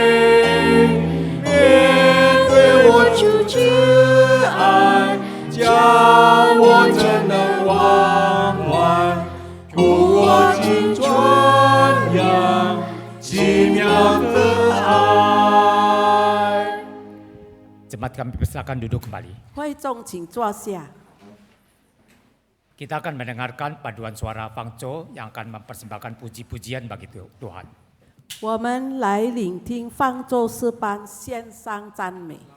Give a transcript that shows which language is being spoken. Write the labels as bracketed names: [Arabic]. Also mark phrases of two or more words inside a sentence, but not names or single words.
[Chinese] 之爱叫我怎能忘怀？故我竟传扬奇妙的爱。 [Indonesian] Jemaat kami persilakan duduk kembali. [Chinese] 会众请坐下。 [Indonesian] Kita akan mendengarkan paduan suara Fangco yang akan mempersembahkan puji-pujian bagi Tuhan. [Chinese] 我们来聆听方舟诗班献上赞美。